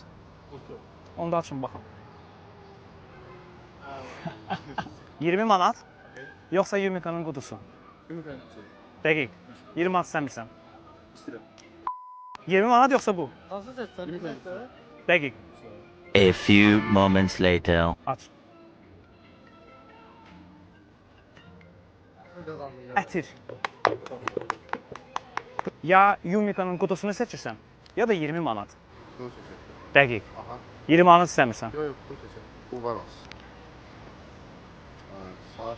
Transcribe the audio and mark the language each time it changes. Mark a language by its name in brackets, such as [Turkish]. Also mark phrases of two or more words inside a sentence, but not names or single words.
[Azerbaijani] Qutu. Onu da açın baxın. 20 manat yoxsa Yumika'nın qutusu? Yumika'nın qutusu. Dəqiq. 20 manat istəmirsən. İstəyirəm. 20 manat yoxsa bu? Hansı seçsən? Dəqiq. [English] A few moments later. [Azerbaijani] Aç. Ətir. Ya Yumika'nın qutusunu seçirsən, ya da 20 manat. Bunu seçirəm. Dəqiq. Aha. 20 manat istəmirsən. Yox, bunu seçirəm. Bu var olsun. Saat.